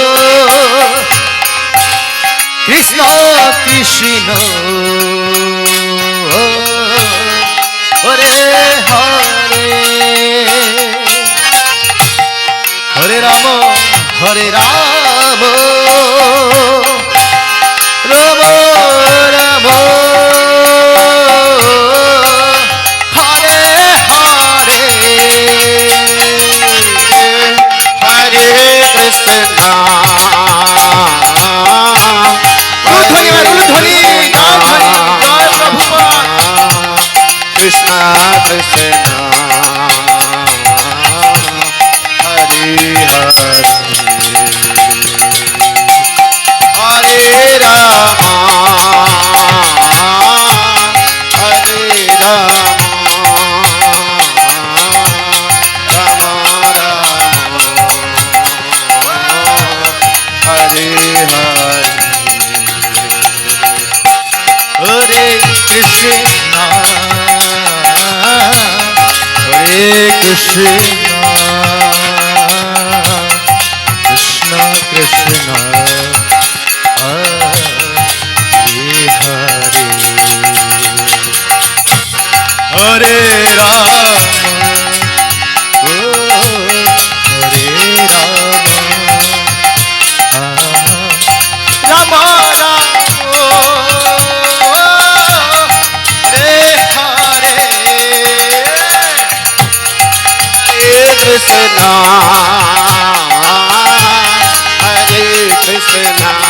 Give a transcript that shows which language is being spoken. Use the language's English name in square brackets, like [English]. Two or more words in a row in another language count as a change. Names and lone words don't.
[Sanskrit] কৃষ্ণ কৃষ্ণ হরে হরে, হরে রাম হরে রাম, রাম রাম হরে হরে, हरे कृष्ण, [Bangla] উলুধ্বনি আর উলুধ্বনি, জয় ধ্বনি, জয় প্রভুপাদ। [Sanskrit] कृष्ण कृष्ण, हरे हरे, हरे राम, हरे राम, राम राम, हरे हरे. হরে কৃষ্ণ হরে কৃষ্ণ কৃষ্ণ কৃষ্ণ হরে হরে রাম ও হরে রাম রাম রাম হরে হরে कृष्ण हरे कृष्ण